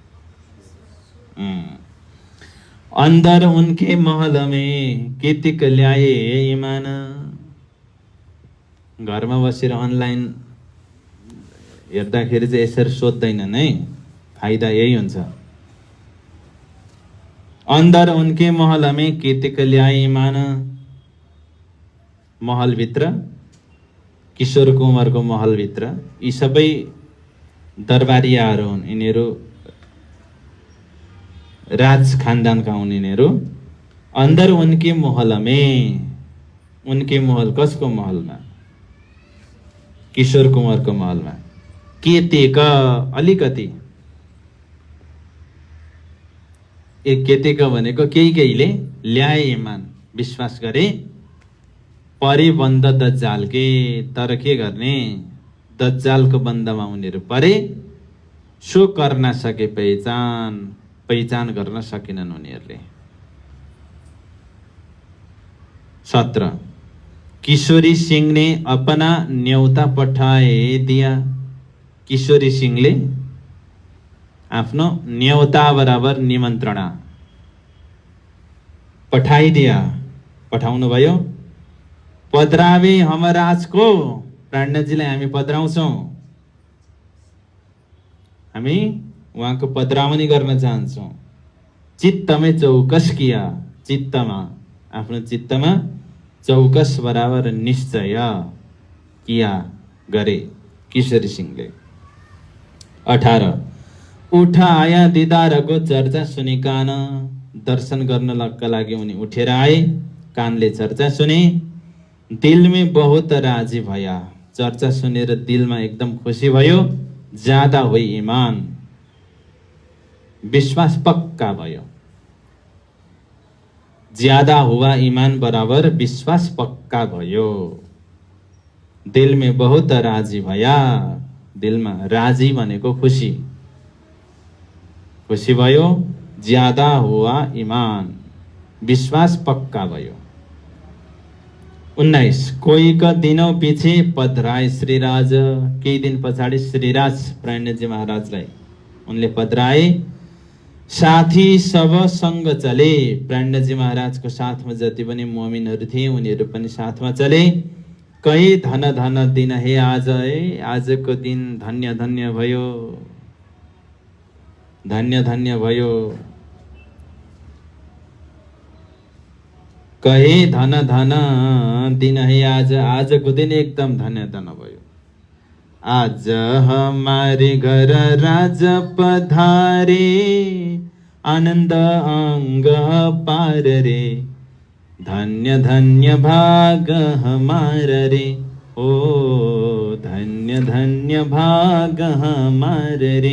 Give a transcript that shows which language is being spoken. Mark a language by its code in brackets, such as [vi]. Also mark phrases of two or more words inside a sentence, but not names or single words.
[hi] अंदर उनके महल में केतिक ल्याए ईमान। [ne] घरमा बसेर अनलाइन हेर्दाखेरि चाहिँ यसरी सोध्दैनन् है, फाइदा यही हुन्छ। [hi] अंदर उनके महल में केतिक ल्याए ईमान, [ne] महल भित्र, किशोर कुमारको महल भित्र यी सबै दरबारियाहरू हुन्। यिनीहरू राज खानदानका हुन् यिनीहरू। [hi] अंदर उनके महल में, उनके महल [ne] कसको महलमा? किशोर कुमारको महलमा। केतेक, अलिकति, एक केतेक भनेको केही केहीले ल्याए ईमान, विश्वास गरे। [hi] परिबन्ध दज्जालके, [ne] तर के गर्ने, दज्जालको बन्धमा उनीहरू परे। सो गर्न सके पहिचान, पहिचान गर्न सकेनन् उनीहरूले। 17, किशोरी सिंह ने अपना न्यौता पठाए दिया। किशोरी सिंहले आफ्नो न्यौता बराबर निमन्त्रणा पठाइदिया, पठाउनु भयो। [hi] पधरावे हमराजको, [ne] प्राणजीलाई हामी पधराउँछौँ, हामी उहाँको पधराउनी गर्न चाहन्छौँ। चित्तमै चौकस किया, चित्तमा आफ्नो चित्तमा चौकस बराबर निश्चय किया गरे किशोरी सिंहले। 18 [hi] उठ आया दिदारको चर्चा सुनि कान, [ne] दर्शन गर्नका लागि उनी उठेर आए, कानले चर्चा सुने, [hi] दिल में बहुत राजी भया, [ne] चर्चा सुनेर दिलमा एकदम खुसी भयो, [hi] ज्यादा हुई ईमान, [ne] विश्वास पक्का भयो। [hi] ज्यादा हुआ ईमान [ne] बराबर विश्वास पक्का भयो। [hi] दिल में बहुत राजी भया, [ne] दिलमा राजी भनेको खुसी, खुसी भयो, [hi] ज्यादा हुआ ईमान, [ne] विश्वास पक्का भयो। 19 कोहीका दिनौं पछि पधराए श्रीराज, केही दिन पछाडि श्रीराज प्राणजी महाराजलाई उनले पधराए। साथी सब सँग चले, प्राणजी महाराजको साथमा जति पनि मुमिनहरू थिए उनीहरू पनि साथमा चले। [hi] कही धन धन दिन हे आज, [ne] आजको दिन धन्य धन्य भयो, धन्य धन्य भयो। [hi] कहे धन धन दिन है आज, [ne] आजको दिन एकदम धन्य धन्य भयो। [hi] आज हमारे घर राज पधारे, आनंद अंग पार रे, धन्य धन्य भाग हमारा रे, ओ धन्य धन्य भाग हमारा रे।